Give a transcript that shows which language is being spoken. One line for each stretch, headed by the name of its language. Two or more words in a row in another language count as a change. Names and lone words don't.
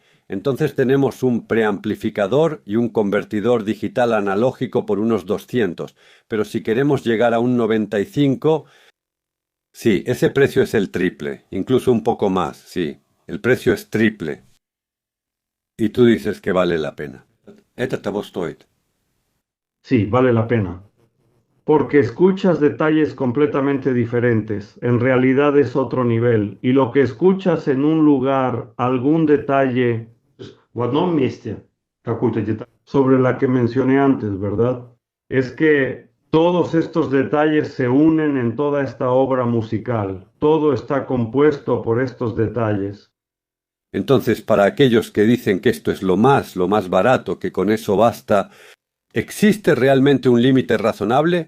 Spanish: Entonces tenemos un preamplificador y un convertidor digital analógico por unos 200. Pero si queremos llegar a un 95, sí, ese precio es el triple, incluso un poco más, sí. El precio es triple. Y tú dices que vale la pena.
Russian: Это того стоит.
Spanish: Sí, vale la pena. Porque escuchas detalles completamente diferentes. En realidad es otro nivel. Y lo que escuchas en un lugar, algún detalle
Russian: В одном месте какую-то деталь.
Spanish: sobre la que mencioné antes, ¿verdad? Es que todos estos detalles se unen en toda esta obra musical. Todo está compuesto por estos detalles. Entonces, para aquellos que dicen que esto es lo más barato, que con eso basta, ¿existe realmente un límite razonable?